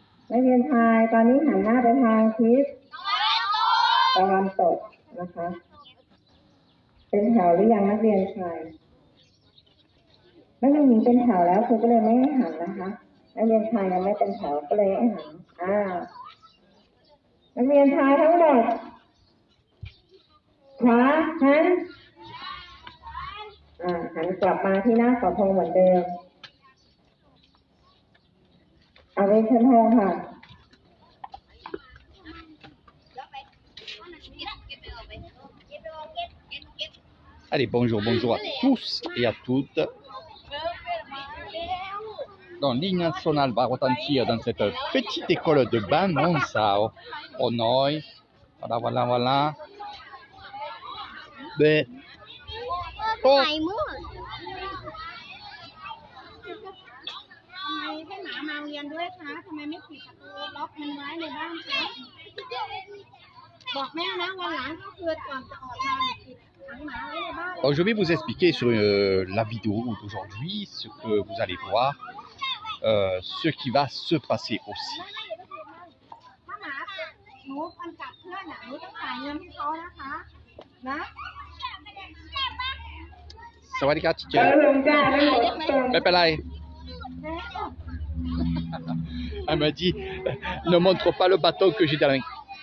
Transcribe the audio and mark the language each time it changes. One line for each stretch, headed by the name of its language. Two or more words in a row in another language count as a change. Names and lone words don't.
Thai: นักเรียนชายตอนนี้หันหน้าไปทางทิศตะวันตกนะคะเป็นแถวหรือยังนักเรียนชายนักเรียนหญิงเป็นแถวแล้วครูก็เลยไม่ให้หันนะคะนักเรียนชายยังไม่เป็นแถวก็เลยให้หันนักเรียนชายทั้งหมด ขวาหันหันกลับมาที่หน้าเสาธงเหมือนเดิมเอาเลยชั้นธงค่ะ
French: Allez, bonjour à tous et à toutes. Donc, l'hymne national va retentir dans cette petite école de Ban-Monsao, au nord. Voilà. Mais, oh.
Thai: ให้หมามาเรียนด้วยคะทำไมไม่ปิดประตูล็อกมันไว้ในบ้านคะบอกแม่นะวันหลังก็คือก่อนจะออกมาปิดขังหมาไว้ในบ้าน
French: Donc, je vais vous expliquer sur la vidéo d'aujourd'hui ce que vous allez voir, ce qui va se passer aussi.
Thai: ถ้าหมาหนูมันกัดเพื่อนหนูต้องจ่ายเงินให้เขานะคะนะ Sawadika, teacher.
French: Elle m'a dit, ne montre pas le bâton que j'ai dans la main.